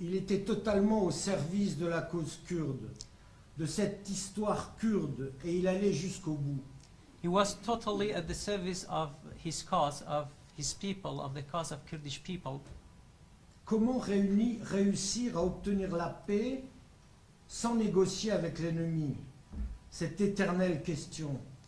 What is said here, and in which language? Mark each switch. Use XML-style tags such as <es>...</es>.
<fr>Il était totalement au service de la cause kurde, de cette histoire kurde, et il allait jusqu'au bout.</fr> <en>He was totally at the service of his cause, of his people, of the cause of Kurdish people.</en> <fr>Comment réussir à obtenir la paix sans négocier avec l'ennemi? Cette éternelle question.</fr>